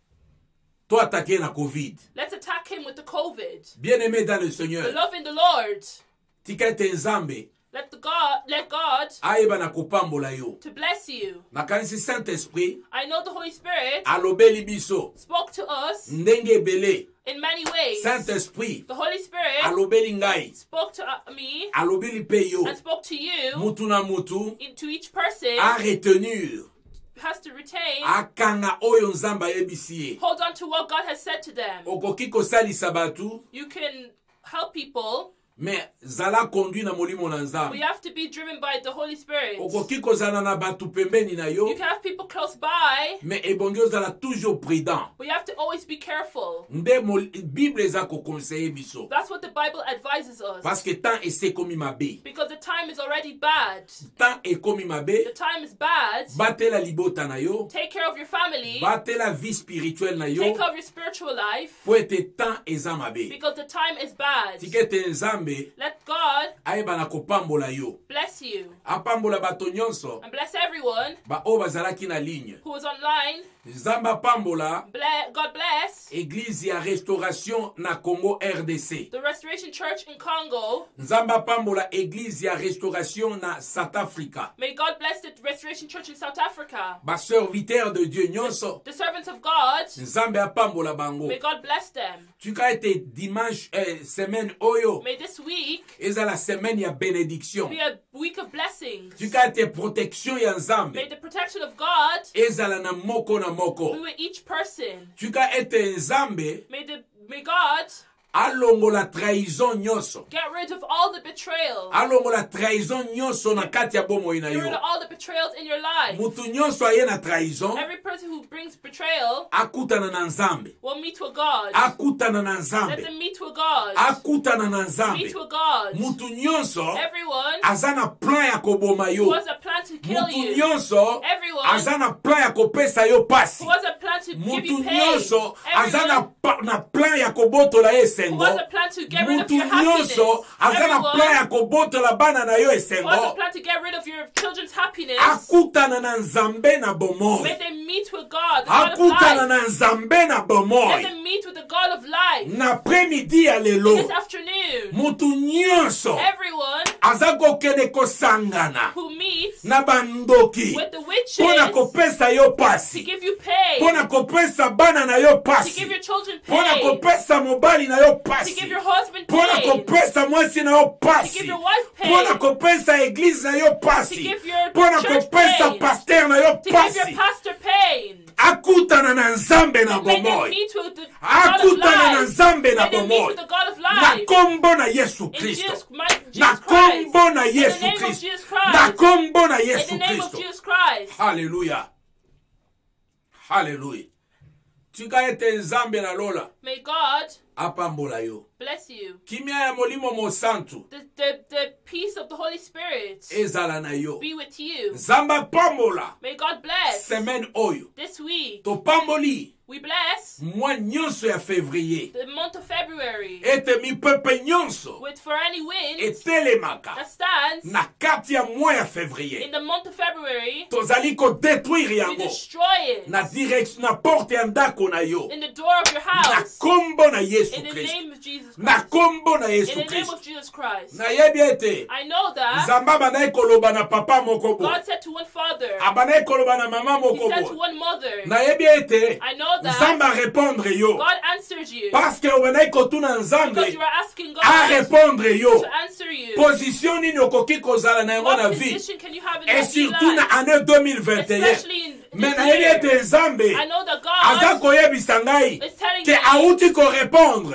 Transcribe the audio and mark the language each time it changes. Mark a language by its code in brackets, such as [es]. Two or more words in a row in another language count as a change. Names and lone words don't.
[ln] To attaquer na Covid. [en] Let's attack him with the COVID. [fr] Bien-aimé dans le Seigneur. [en] Beloved in the Lord, [ln] Tika ete nzambe. [en] let God [ln] Ayeba na kopambola yo. [en] to bless you. [ln] Nakanisi Saint-Esprit. [en] I know the Holy Spirit [ln] Alobeli biso. [en] spoke to us [ln] Ndenge ebele. [en] in many ways. [ln] Saint-Esprit. [en] The Holy Spirit [ln] Alobeli ngai. [en] spoke to me [ln] Alobeli pe yo. [en] and spoke to you, [ln] Mutu na mutu. [en] to each person, [fr] A retenir. [en] has to retain, [ln] Akanga oyo nzamba yebisi ye. [en] hold on to what God has said to them. [ln] Okoki kosalisa batu. [en] You can help people, [ln] Mais zala conduit na molimo na [en] but [ln] nzambe. [en] you have to be driven by the Holy Spirit. [ln] Okoki kozala na batu pembeni na yo. [en] You can have people close by, [ln] Mais ebongi ozala [fr] toujours prudent. [en] but you have to always be careful. [ln] Nde Bible eza kokonseye biso. [en] That's what the Bible advises us. [fr] Parce que [ln] temps ese komi mabe. [en] Because the time is already bad. [ln] Temps ekomi [en] The [ln] mabe. [en] time is bad. [ln] Batela libota na yo. [en] Take care of your family. [ln] Batela [fr] vie spirituelle [ln] na yo. [en] Take care of your spiritual life. [ln] Po ete temps eza mabe. [en] Because the time is bad. [ln] Tikete nzambe [en] Let God [ln] ayeba na kopambola yo. [en] bless you [ln] Apambola bato nyonso. [en] and bless everyone [ln] Ba oyo bazalaki na ligne. [en] who is online. [ln] Nzambe apambola [en] God bless [ln] Église ya Restauration na Congo RDC. [en] the Restoration Church in Congo. [ln] Nzambe apambola Église ya Restauration na South Africa. [en] May God bless the Restoration Church in South Africa. [ln] Ba [fr] serviteur de Dieu [ln] nyonso. [en] The servants of God. [ln] Nzambe apambola bango. [en] May God bless them. [ln] Tuka ete [fr] dimanche semaine [ln] oyo [en] May this week [ln] eza [fr] la semaine [ln] ya bénédiction. [en] be a week of blessings. [ln] Tuka ete protection ya [en] May [ln] Nzambe [en] the protection of God [ln] ezala na moko na [en] be [ln] moko. [en] with each person. [ln] Tuka ete Nzambe [en] May God [ln] alongola trahison nyonso. [en] get rid of all the betrayal. [ln] Alongola trahison nyonso na kati ya bomoi na [en] Get rid [ln] yo. [en] of all the betrayals in your life. [ln] Mutu nyonso aye na trahison [en] Every person who brings betrayal [ln] akutana na Nzambe. [en] will meet with God. [ln] Akutana na [en] Let [ln] Nzambe. [en] them meet with God. [ln] Akutana na [en] Meet [ln] Nzambe. [en] with God. [ln] Mutu nyonso [en] Everyone [ln] aza na plan ya koboma [en] who [ln] yo. [en] has a plan to kill [ln] Mutu [en] you. [ln] nyonso [en] Everyone [ln] aza na plan ya kopesa yo pasi. [en] who has a plan to give [ln] Mutu [en] you pain. [ln] nyonso aza [en] Everyone [ln] na plan ya kobotola ye [en] who [ln] esengo. [en] has a plan to get rid of [ln] Mutu [en] your happiness. [ln] nyonso aza na plan [en] Everyone [ln] ya kobotola bana na yo [en] who has a [ln] esengo. [en] plan to get rid of your children's happiness. [ln] Akutana na Nzambe na [en] May [ln] bomoi. [en] they meet with God, the God of [ln] Akutana [en] life. [ln] na Nzambe na [en] Let [ln] bomoi. [en] them meet with the God of life. [ln] Na après-midi ya [en] This [ln] lelo. [en] afternoon, [ln] Mutu nyonso [en] everyone [ln] aza kokende kosangana [en] who meets [ln] na bandoki [en] with the witches [ln] mpona [en] to [ln] kopesa yo pasi, [en] give you pain, [ln] mpona kopesa bana na yo [en] to [ln] pasi, [en] give your children [ln] mpona [en] pain, [ln] kopesa mobali na yo [en] to [ln] pasi, [en] give your husband [ln] mpona [en] pain, [ln] kopesa mwasi na yo [en] to [ln] pasi, [en] give your wife [ln] mpona [en] pain, [ln] kopesa eglize na yo [en] to [ln] pasi, [en] give your [ln] mpona [en] church [ln] kopesa [en] pain, [ln] paster na yo [en] to give your [ln] pasi. [en] pastor pain. [ln] Akutana akutana na nzambe na [en] And may they [ln] bomoi, [en] meet with the God of [ln] akutana na [en] life. [ln] nzambe na [en] May they meet [ln] bomoi, [en] with the God of [ln] na [en] life. [ln] kombo na Yesu [en] In [ln] Kristo, [en] Jesus [ln] na [en] Christ. [ln] kombo na [en] In the [ln] Yesu [en] name of [ln] Kristo, [en] Jesus [ln] na [en] Christ. [ln] kombo na [en] In the [ln] Yesu [en] name of [ln] Kristo. [en] Jesus Christ. [ln] Haleluya, haleluya. Tika ete nzambe na lola [en] May God [ln] apambola yo. [en] bless you. [ln] Kimia ya molimo mosantu [en] The peace of the Holy Spirit [ln] ezala na yo. [en] be with you. [ln] Nzamba pambola [en] May God bless [ln] semaine oyo [en] this week. [ln] to pamboli [en] We bless [ln] mwa nyonso ya février [en] the month of February [ln] ete mipepe nyonso [en] with for any wind [ln] etelemaka [en] that stands [ln] na kati ya mwa ya février. [en] in the month of February. [ln] Tozali kodétruire [en] We [ln] yango [en] destroy it [ln] na direction na porte ya ndako na yo, [en] in the door of your [ln] na [en] house. [ln] kombo na Yesu [en] In the [ln] Kristo, [en] name of Jesus [ln] na [en] Christ. [ln] kombo na [en] In [ln] Yesu [en] the name [ln] Kristo. [en] of Jesus Christ. [ln] Nayebi ete [en] I know that [ln] nzamba bandaki koloba na papa moko bo, [en] God said to one father, [ln] abandaki koloba na mama [en] He [ln] moko [en] said to [ln] bo. [en] one mother, [ln] Nayebi ete [en] I know that [ln] nzamba répondre yo, [en] God answered you [fr] parce que [ln] obandaki kotuna [en] because [ln] nzambe [en] you are asking [ln] a [en] God [ln] répondre yo. [en] to answer you. [ln] Position nini okoki kozala na yango na [en] What [ln] vie, [en] position can you have in [ln] et [en] your [ln] surtout na [en] life? [ln] année 2021. [en] Especially in [ln] Mais [en] this [ln] nayebi [en] year. [ln] ete nzambe [en] I know that [ln] aza [en] God [ln] koyebisa ngai [en] is telling [ln] ke [en] me [ln] auti korépondre